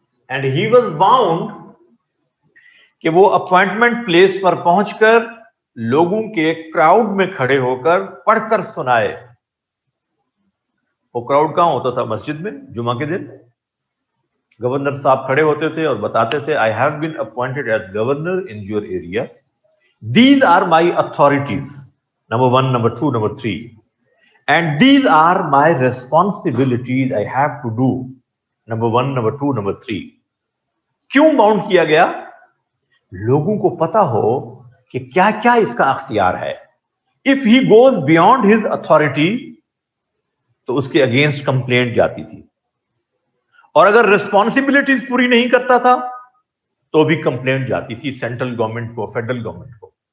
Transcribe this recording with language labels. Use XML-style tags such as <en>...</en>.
<en>and he was bound</en> <ur>کہ وہ appointment place پر پہنچ کر لوگوں کے کراؤڈ میں کھڑے ہو کر پڑھ کر سنائے. وہ کراؤڈ کہاں ہوتا تھا؟ مسجد میں جمعہ کے دن گورنر صاحب کھڑے ہوتے تھے اور بتاتے تھے,</ur> <en>I have been appointed as governor in your area. These are my authorities. Number 1, number 2, number 3. And these are my responsibilities I have to do. Number 1, number 2, number 3.</en> <ur>کیوں باؤنڈ کیا گیا؟ لوگوں کو پتا ہو کہ کیا کیا اس کا اختیار ہے.</ur> <en>If he goes beyond his authority</en> <ur>تو اس کے اگینسٹ کمپلینٹ جاتی تھی, اور اگر ریسپانسبلٹیز پوری نہیں کرتا تھا تو بھی کمپلینٹ جاتی تھی سینٹرل گورنمنٹ کو, فیڈرل گورنمنٹ کو.</ur>